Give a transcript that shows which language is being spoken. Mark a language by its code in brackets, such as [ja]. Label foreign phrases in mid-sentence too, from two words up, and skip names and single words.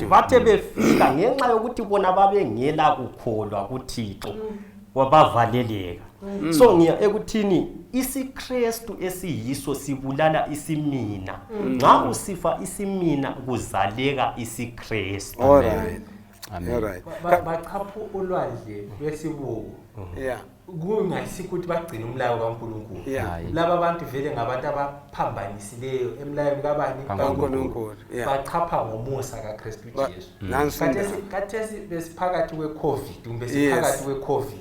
[nd] Bathe befika ngenxa yokuthi bona babengela kukholwa kuThixo wabavaleleka. So ngiya ekuthini isiKristu esiyiso sibulala isimina. Nxa usifa isimina kuzaleka isiKristu. Alright. Amen. Alright. Bachapha ulwandle lwesibuko. Yeah. Kungasikuthi bagcina umlayo kaNkulunkulu. Yeah. Laba bantu vele ngabantu abaphambanisileyo emlayweni kabani kaNkulunkulu. Bachapha ngomusa kaKristu Jesu. Nansi Kathesi besiphakathi kweCovid, kumbe siphakathi kweCovid.